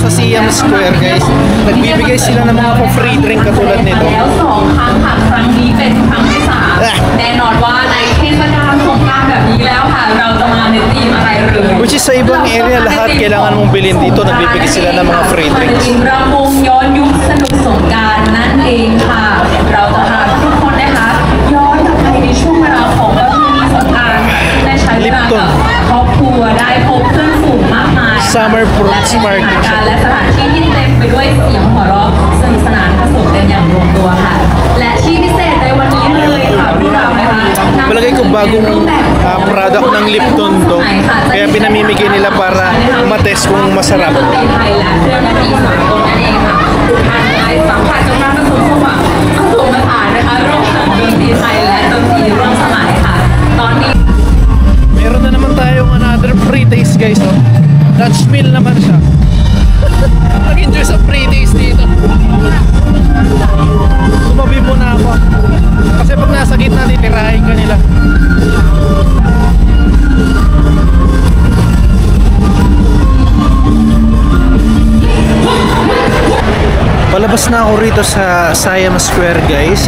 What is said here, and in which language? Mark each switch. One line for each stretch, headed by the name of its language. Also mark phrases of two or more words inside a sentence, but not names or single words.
Filipino: Siam Square guys. Nagbibigay sila ng mga
English: free drink
Filipino: katulad nito.
Thai: แล้ว2 ครั้งค่ะครั้งนี้เป็นครั้งที่ 3 แน่นอนว่าในเทศกาลสงกรานต์แบบนี้แล้วค่ะเราจะมาในธีมอะไรเลย
English: Which is
Filipino: sa ibang area lahat kailangan mong bilhin dito. Nagbibigay sila ng mga
English: free drinks.
Thai: รำวงย้อนยุคสนุกสงกรานต์นั่นเองค่ะ เราจะพาทุกคนนะคะย้อนกลับไปในช่วงเวลาของประเพณีสงกรานต์ได้ใช้เวลากับครอบครัวได้พบเพื่อนฝูงมากมาย
Filipino: Summer Fruits Market
Thai: และสถานที่ที่เต็มไปด้วยเสียงหัวเราะสนุกสนานผสมกันอย่างลงตัวค่ะ และที่พิเศษในวันนี้เลยค่ะพวกเรานะคะ
Filipino: Palagay ko bagong product ng Lipton to. Kaya pinamimigay nila para matest kung masarap.
Thai: ดนตรีไทยและเครื่องดนตรีสากลนั่นเองค่ะทางไทยสัมผัสกับการผสมผสานนะคะร่วมกับดนตรีไทยและดนตรีร่วมสมัยค่ะ ตอนนี้
Filipino: Meron na naman tayong
English: another free taste guys.
Filipino: No?
English: Dutch meal
Filipino: naman siya. Nag-enjoy sa
English: free taste
Filipino: dito. Tumabi muna ako. Kasi pag nasa gitna, titirahin ka nila. Palabas na ako rito sa Siam Square guys.